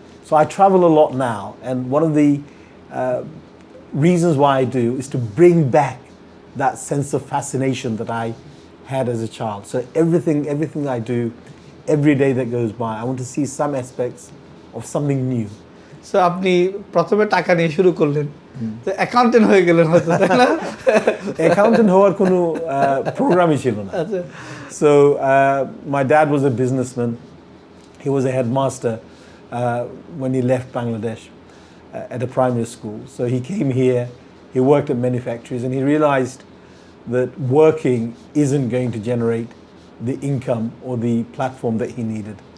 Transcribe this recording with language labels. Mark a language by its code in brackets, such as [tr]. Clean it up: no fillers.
[en] So I travel a lot now, and one of the reasons why I do is to bring back that sense of fascination that I had as a child. So everything I do, every day that goes by, I want to see some aspects of something new. [bn] So আপনি প্রথমে টাকা নিয়ে শুরু করলেন, তো accountant হয়ে গেলেন হয়তো, তাই না? অ্যাকাউন্টেন্ট হওয়ার কোনো প্রোগ্রামই ছিল না। [en] So my dad was a businessman. He was a headmaster when he left Bangladesh at a primary school. So he came here, he worked at many factories, and he realized that working isn't going to generate the income or the platform that he needed.